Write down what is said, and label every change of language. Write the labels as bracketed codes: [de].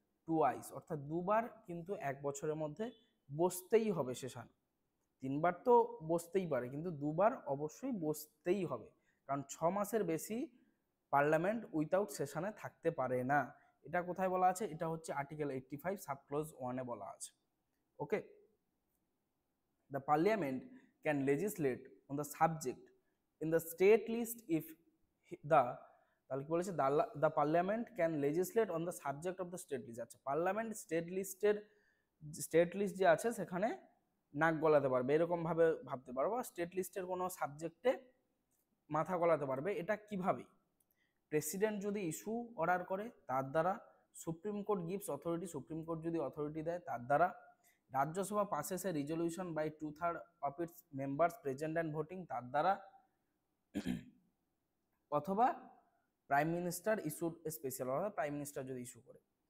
[bn] Twice, অর্থাৎ দুবার কিন্তু এক বছরের মধ্যে বসতেই হবে সেশন। 3বার তো বসতেই পারে, কিন্তু দুবার অবশ্যই বসতেই হবে, কারণ 6 মাসের বেশি পার্লামেন্ট উইথাউট সেশনে থাকতে পারে না। এটা কোথায় বলা আছে? এটা হচ্ছে আর্টিকেল 85 সাবক্লজ 1-এ বলা আছে। [en] okay, the parliament can legislate on the subject in the state list if the, [bn] তাহলে কি বলেছে? [en] the parliament can legislate on the subject of the state list। [bn] আচ্ছা, পার্লামেন্ট স্টেট লিস্ট যে আছে সেখানে নাক গলাতে পারবে, এরকম ভাবে ভাবতে পারবো। স্টেট লিস্টের কোনো সাবজেক্টে মাথা গলাতে পারবে। এটা কিভাবে? প্রেসিডেন্ট যদি ইস্যু অর্ডার করে তার দ্বারা, [en] supreme court gives authority, [bn] supreme court যদি অথরিটি দেয় তার দ্বারা, [en] Rajya Sabha passes A resolution by 2/3 of its members present and voting, [bn] তার দ্বারা, অথবা [en] prime minister issued special order, [bn] prime minister যদি ইস্যু করে।